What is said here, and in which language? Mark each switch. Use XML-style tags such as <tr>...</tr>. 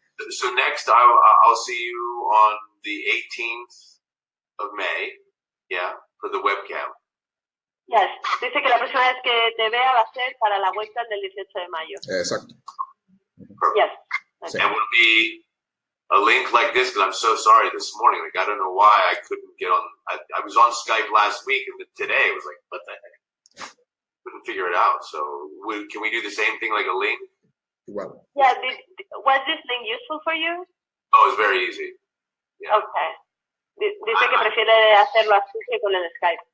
<en>So next I'll see you on the 18th of May, yeah, for the webcam. Yes.</en> <es>Dice que la próxima vez que te vea va a ser para la webcam del 18 de mayo. Exacto.</es> <en>Perfect. Yes.</en> <es>Sí.</es> <en>And will be a link like this, because I'm so sorry this morning. Like, I don't know why I couldn't get on. I was on Skype last week, and today it was like, what the heck? Couldn't figure it out. So can we do the same thing, like a link?</en> <es>Igual.</es> <en>Yeah. Was this link useful for you? Oh, it's very easy. Yeah. Okay.</en> <es>Dice que prefiere hacerlo así que con el Skype.</es>